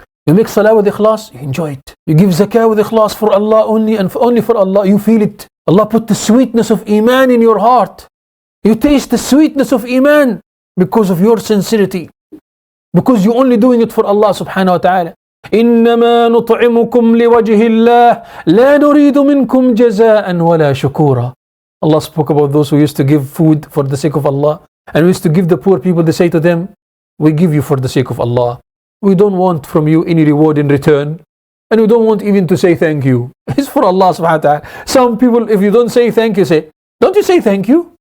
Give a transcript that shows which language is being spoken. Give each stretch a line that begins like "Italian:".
English: You make salah with Ikhlas, you enjoy it. You give zakah with Ikhlas for Allah only and only for Allah, you feel it. Allah put the sweetness of Iman in your heart. You taste the sweetness of Iman because of your sincerity. Because you're only doing it for Allah subhanahu wa ta'ala.
Arabic: إنما نطعمكم لوجه الله لا نريد منكم جزاء ولا شكورا.
English: Allah spoke about those who used to give food for the sake of Allah, and we used to give the poor people. They say to them, we give you for the sake of Allah. We don't want from you any reward in return, and we don't want even to say thank you. It's for Allah subhanahu wa ta'ala. Some people, if you don't say thank you, say, don't you say thank you?